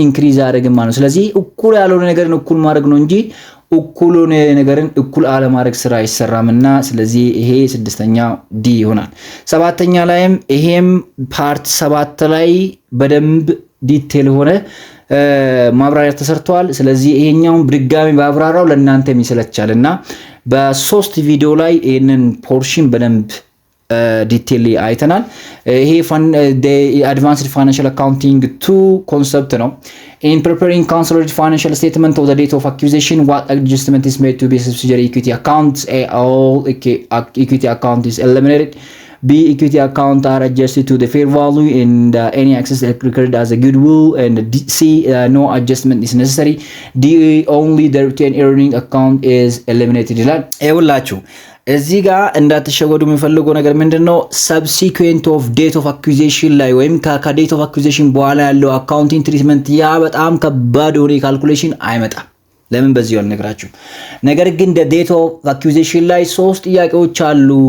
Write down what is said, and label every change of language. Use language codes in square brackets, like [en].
[am] ኢንክሪዝ ያደርግም ማለት ነው። ስለዚህ እኩል ያልሆነ ነገርን እኩል ማድረግ ነው እንጂ እኩሉን ነገርን እኩል አለማድረግ ስራ አይሰራምና ስለዚህ ይሄ ስድስተኛ ዲ ይሆናል። ሰባተኛ ላይም ይሄም ፓርት 7 ላይ በደንብ ዲቴል ሆነ ማብራሪያ ተሰርቷል። ስለዚህ ይሄኛውን ድጋሚ ባብራራው ለእናንተ የሚሰለቻልና በሶስት ቪዲዮ ላይ ይህንን ፖርሽን በደንብ ዲቴይል አይተናል። ይሄ አድቫንስድ ፋይናንሻል አካውንቲንግ 2 ኮንሰፕት ነው። [en] In preparing consolidated financial statement of the date of acquisition, what adjustment is made to be subsidiary equity accounts? A, all equity account is eliminated. B, equity account are adjusted to the fair value and any access recorded as a goodwill. And C, no adjustment is necessary. D, only the retained earning account is eliminated. [am] ይኸውላችሁ እዚህ ጋር እንዳትሸወዱ የሚፈልገው ነገር ምንድነው? ሰብሲኩዌንት ኦፍ ዴት ኦፍ አኩዚሽን ላይ ወይም ከዴት ኦፍ አኩዚሽን በኋላ ያለው አካውንቲንግ ትሪትመንት ያ በጣም ከባድ የሆነ ካልኩሌሽን አይመጣም። ለምን በዚህ ያልነግራችሁ። ነገር ግን ዴት ኦፍ አኩዚሽን ላይ ሶስት ጥያቄዎች አሉ።